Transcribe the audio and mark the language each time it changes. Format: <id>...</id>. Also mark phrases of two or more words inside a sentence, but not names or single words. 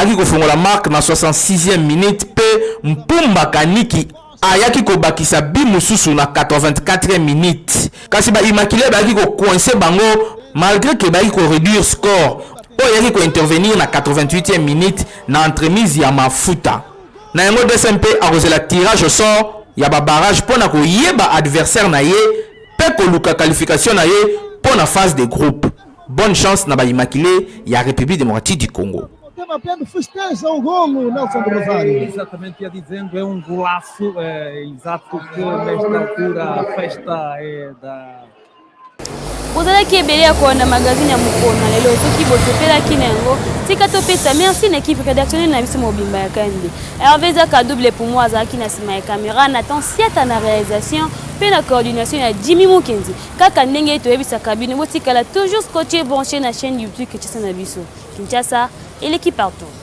<ln>ki ko fongola marque na 66e minute pe Mpumba Kaniki ayaki ko bakisa bimususu na 84e minute kasi ba Immaculé ba ki ko coincer bango malgré que ba ki ko</ln> <fr>réduire score</fr> <ln>o yaki ko intervenir na 88e minute na entremise ya Mafuta na yango DSMP</ln> <fr>arrosé tirage au sort</fr> <ln>ya ba barrage pona ko yeba adversaire na ye pe ko luka qualification na ye pona</ln> <fr>phase de groupe. Bonne chance</fr> <ln>na ba Immaculé ya République démocratique du Congo.</ln> <pt>Pembe festeja o gol, Nelson do Rosário. Exatamente, ia dizendo, é golaço, exato que nesta altura a festa é da...</pt> <ln>Ozalaki ebele ya koanda magazine ya mokona lelo soki bosepelaki na yango tika topesa merci na</ln> <fr>équipe rédactionnelle</fr> <ln>na biso mobimba ya KNB. Hervé Zaka</ln> <fr>double pour moi</fr> <ln>azalaki na sima ya caméra Nathan Siata na réalisation pe na coordination ya Jimmy Mukenzi kaka ndenge toyebisaka bino botikala</ln> <fr>toujours scotché branché</fr> <ln>na chaîne YouTube Kinshasa na biso</ln> <fr>Kinshasa et l'équipe partout.</fr>